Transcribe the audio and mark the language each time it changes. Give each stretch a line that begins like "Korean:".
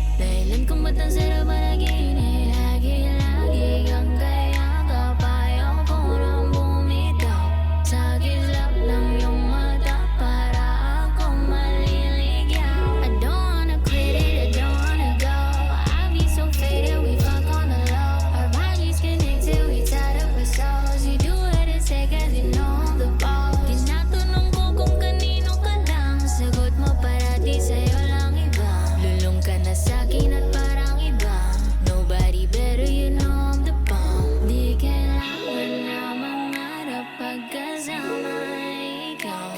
Filipino: Dahilan kung ba't ang sarap panaginip. Lagi-lagi kang kayakap. Ayaw ko nang bumitaw. Sa kislap ng iyong mata para akong maliligyan.
English: I don't wanna quit it, I don't wanna go. I be so faded, we fuck on the low. Our bodies connect till we tied up our souls. You do it and say cause you know I'm the boss.
Filipino: Tinatanong ko kung kanino ka lang. Sagot mo parati sa'yo lang iba. Lulong ka na sa'kin at parang iba.
English: Nobody better, you know I'm the bomb.
Filipino: Di kailangan na mangarap pagkasama ikaw.